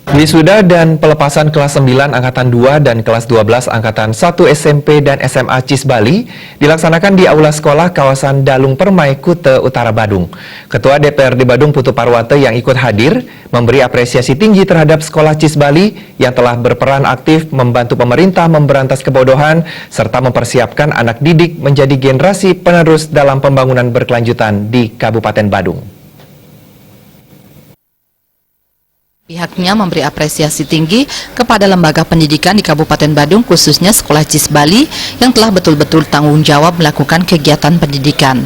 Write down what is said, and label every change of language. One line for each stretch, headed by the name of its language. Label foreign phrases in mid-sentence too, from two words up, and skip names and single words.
Indonesian: Wisuda dan pelepasan kelas 9 Angkatan 2 dan kelas 12 Angkatan 1 SMP dan SMA CIS Bali dilaksanakan di Aula Sekolah kawasan Dalung Permai, Kuta Utara, Badung. Ketua DPRD Badung Putu Parwate yang ikut hadir memberi apresiasi tinggi terhadap Sekolah CIS Bali yang telah berperan aktif membantu pemerintah memberantas kebodohan serta mempersiapkan anak didik menjadi generasi penerus dalam pembangunan berkelanjutan di Kabupaten Badung. Pihaknya memberi apresiasi tinggi kepada lembaga pendidikan di Kabupaten Badung, khususnya Sekolah CIS Bali yang telah betul-betul tanggung jawab melakukan kegiatan pendidikan.